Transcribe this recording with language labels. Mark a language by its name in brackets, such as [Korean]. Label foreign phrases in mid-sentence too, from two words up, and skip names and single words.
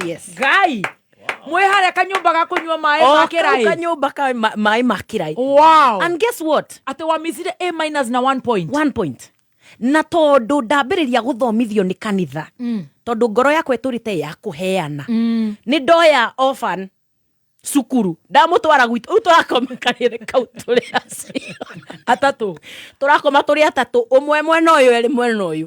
[English] Yes. Guy. [Kikuyu] Mwe hare kanyumba ga kunywa mai makirai. Kanyumba ka mai makirai. [English] Wow. And guess what? [Kikuyu] Ate wamisire A- na 1 point. [English] 1 point. [Kikuyu] Na tondu ndambiriria guthomithio ni kanitha. Tondu ngoro yakwa iturite ya kuheana. Ni ndoya orphan sukuru ndamutwara gwitu uturakoma kanitha kau turi atatu turakoma turi atatu umwe mwena uyu eri mwena uyu